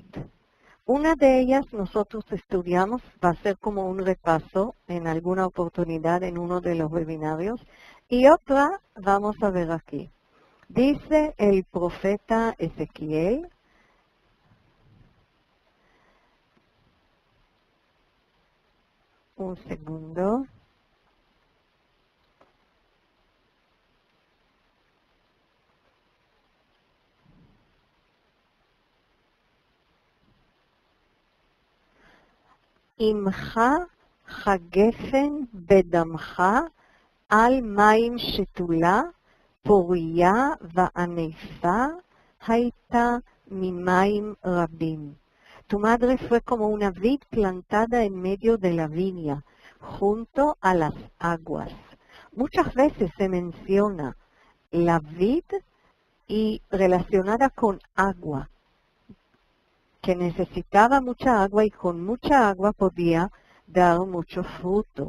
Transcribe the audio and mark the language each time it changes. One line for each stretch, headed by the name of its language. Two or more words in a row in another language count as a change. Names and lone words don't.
Spanish: Una de ellas nosotros estudiamos, va a ser como un repaso en alguna oportunidad en uno de los webinarios, y otra vamos a ver aquí. Dice el profeta Ezequiel, un segundo.
Hebrew: עמך חגפן בדמך על מים שתולה, פוריה וענפה, היתה ממים רבים.
Spanish: Tu madre fue como una vid plantada en medio de la viña, junto a las aguas. Muchas veces se menciona la vid y relacionada con agua, que necesitaba mucha agua y con mucha agua podía dar mucho fruto.